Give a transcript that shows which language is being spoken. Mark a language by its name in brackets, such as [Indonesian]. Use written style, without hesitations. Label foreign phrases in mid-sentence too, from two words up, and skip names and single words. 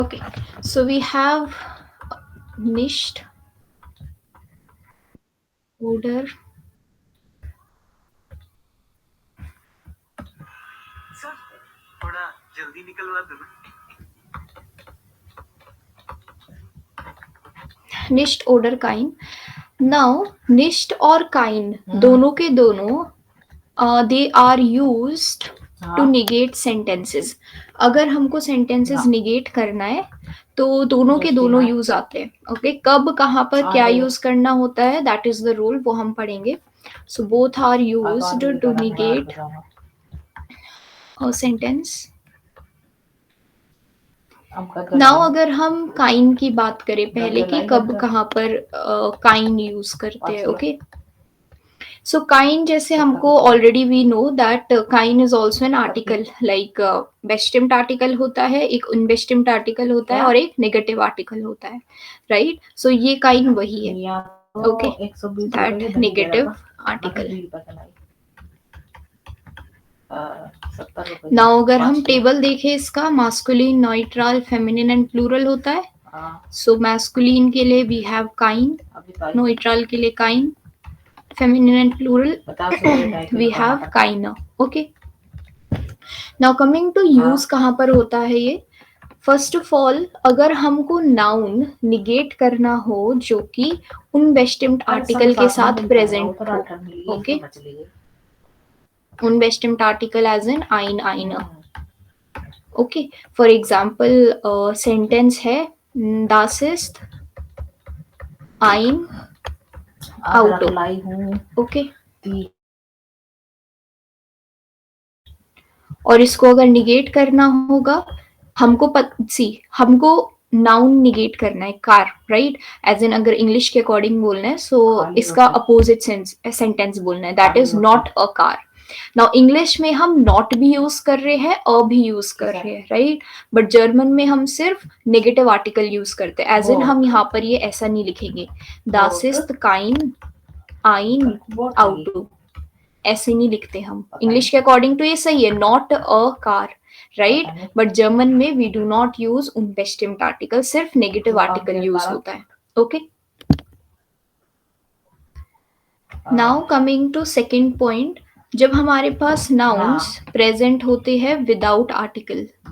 [English] Okay, so we have [German] nicht oder [Hindi] सर थोड़ा जल्दी निकलवा दो ना। [German] nicht oder kein. [English] Now nicht और kein [Hindi] दोनों के दोनों [English] they are used to negate sentences. [Hindi] अगर हमको [English] sentences negate [Hindi] करना है तो दोनों के दोनों यूज आते हैं. ओके, कब कहाँ पर क्या यूज करना होता है, [English] that is the rule, [Hindi] वो हम पढ़ेंगे. [English] so both are used to negate a sentence. [Hindi] नाउ अगर हम काइन की बात करें पहले कि कब कहाँ पर काइन यूज करते हैं. [English] okay, so kein [Hindi] जैसे हमको [English] already we know that kein is also an article. like bestimmt article [Hindi] होता है, एक [English] unbestimmt article [Hindi] होता है और एक [English] negative article [Hindi] होता है. राइट, सो ये काइन वही है. [English] okay, that negative article. [Hindi] नाउ अगर हम टेबल देखें इसका, [English] masculine, neutral, feminine and plural [Hindi] होता है. सो मैस्कुलिन के लिए [English] we have kein, [Hindi] न्यूट्रल के लिए काइन, [English] feminine and plural we have kaina. Okay, now coming to use [Hindi] कहाँ पर होता है ये. [English] first of all [Hindi] अगर हमको [English] noun negate [Hindi] करना हो जो कि [English] unbestimmt article [Hindi] के साथ प्रेजेंट हो. [English] ओके, unbestimmt article as in eine. Okay, for example sentence है [German] das ist ein Auto. [Hindi] Okay, और इसको अगर निगेट करना होगा हमको [English] noun negate [Hindi] करना है कार. राइट, एज इन अगर इंग्लिश के अकॉर्डिंग बोलना है सो इसका [English] opposite sentence [Hindi] बोलना है, [English] that is not a car. [Hindi] नाउ इंग्लिश में हम नॉट भी यूज कर रहे हैं, अ भी यूज कर रहे हैं. राइट, बट जर्मन में हम सिर्फ [English] negative article use [Hindi] करते हैं. एज इन हम यहाँ पर ये ऐसा नहीं लिखेंगे [German] das ist kein ein Auto, [Hindi] ऐसे नहीं लिखते हम. इंग्लिश के अकॉर्डिंग तो ये सही है, [English] not a car. right, but German [Hindi] में [English] we do not use unbestimmt article, [Hindi] सिर्फ [English] negative article use [Hindi] होता है. ओके, [English] now coming to second point, [Hindi] जब हमारे पास [English] nouns present [Hindi] होते हैं [English] without article.